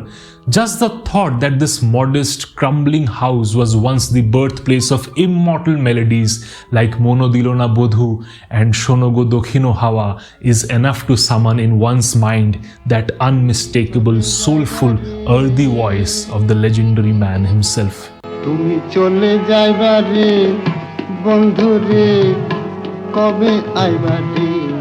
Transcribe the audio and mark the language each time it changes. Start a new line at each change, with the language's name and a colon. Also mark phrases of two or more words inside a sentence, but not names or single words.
English: Just the thought that this modest, crumbling house was once the birthplace of immortal melodies like Mono Dilona Bodhu and Shonogo Dokhino Hawa is enough to summon in one's mind that unmistakable, soulful, earthy voice of the legendary man himself.
Bangla: তুমি চলে যাইবা রে, বন্ধু রে, কবে আইবা রে.